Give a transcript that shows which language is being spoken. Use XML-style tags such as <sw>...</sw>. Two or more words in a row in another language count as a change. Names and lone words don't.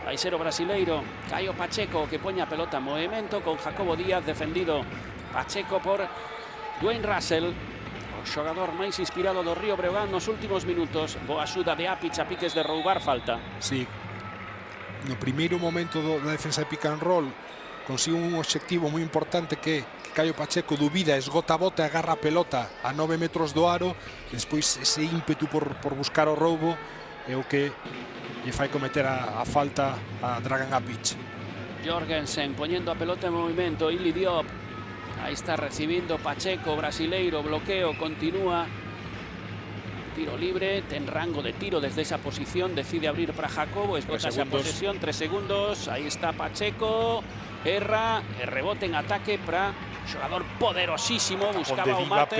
<gl>Vai ser o brasileiro Caio Pacheco que poña a pelota en movimento con Jacobo Díaz defendido. Pacheco por Dwayne Russell, o xogador máis inspirado do Río Breogán nos últimos minutos. Boa axuda de Apic, a piques de roubar falta. Sí, no primeiro momento da defensa de</gl> <en>pick and roll</en> <gl>consigo un obxectivo moi importante, que Caio Pacheco dubida, esgota a bota e agarra a pelota a 9 metros do aro, e despois ese ímpetu por buscar o roubo é o que lle fai cometer a falta a Dragan Apic. Jorgensen poñendo a pelota en movimento, Ili Diop, aí está recibindo Pacheco, brasileiro, bloqueo, continúa, tiro libre, ten rango de tiro desde esa posición, decide abrir para Jacobo, esgota esa posesión, 3 segundos, aí está Pacheco, erra, e rebote en ataque para xogador poderosísimo, buscaba o mate,</gl>